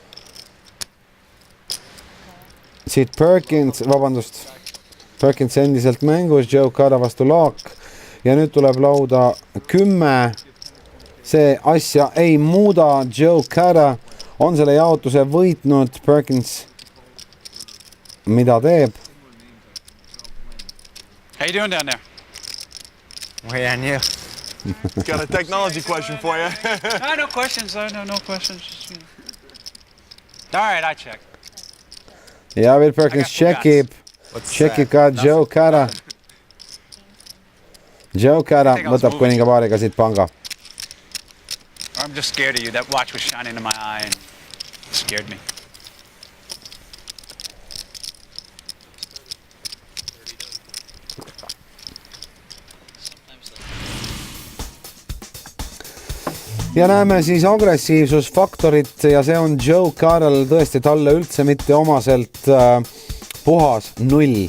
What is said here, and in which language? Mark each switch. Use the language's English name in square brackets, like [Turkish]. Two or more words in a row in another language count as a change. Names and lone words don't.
[Estonian] Siit Perkins endiselt mängus, Joe Cara vastu Laak ja nüüd tuleb lauda 10. See asja ei muuda, Joe Cara on selle jaotuse võitnud, Perkins mida teeb? [English] How you doing down there? Way on you. Got a technology question for you. No questions. No questions. All right, I check. [Estonian] Ja Bill Perkins tšekib ka Joe Cara. Joe Cara võtab kuninga paariga siit panga. [English] I'm just scared of you. That watch was shining in my eye and scared me. [Estonian] Ja näeme siis agressiivsusfaktorit ja see on Joe Caral tõesti talle üldse mitte omaselt puhas 0.